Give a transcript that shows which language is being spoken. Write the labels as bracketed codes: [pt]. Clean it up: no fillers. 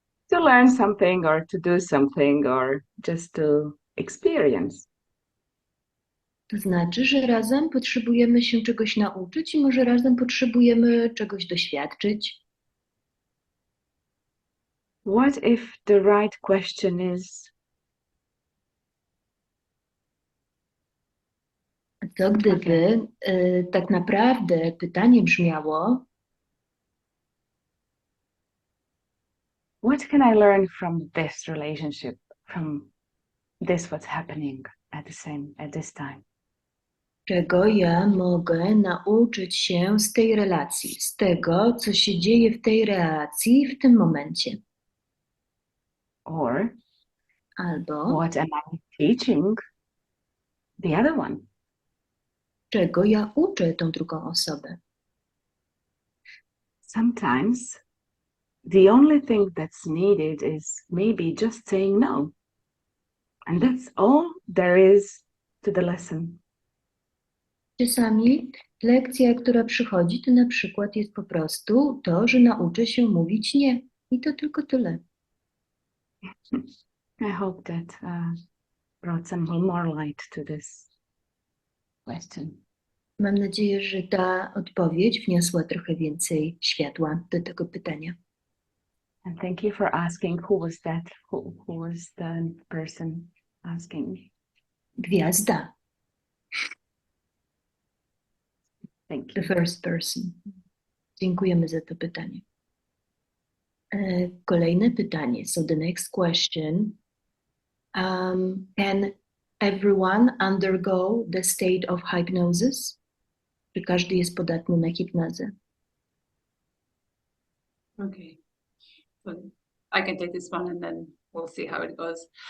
[en] To learn something or to do something or just to experience. [pl] To znaczy, że razem potrzebujemy się czegoś nauczyć i może razem potrzebujemy czegoś doświadczyć. [en] What if the right question is, [pl] Co gdyby tak naprawdę pytanie brzmiało, [en] what can I learn from this relationship, from this what's happening at this time? [pl] czego ja mogę nauczyć się z tej relacji, z tego, co się dzieje w tej relacji w tym momencie. [en] Or [pl] Albo [en] what am I teaching the other one? [pl] czego ja uczę tą drugą osobę. [en] Sometimes the only thing that's needed is maybe just saying no. And that's all there is to the lesson. [pl] Czasami lekcja, która przychodzi, to na przykład jest po prostu to, że nauczę się mówić nie. I to tylko tyle. [en] I hope that brought some more light to this question. [pl] Mam nadzieję, że ta odpowiedź wniosła trochę więcej światła do tego pytania. [en] And thank you for asking. Who was that? Who was the person asking? [pl] Gwiazda. [en] Thank The you. first person. [pl] Dziękujemy za to pytanie. Kolejne pytanie. [en] So the next question. Can everyone undergo the state of hypnosis? [pl] Czy każdy jest podatny na hipnozę? [en] Okay. So I can take this one and then we'll see how it goes.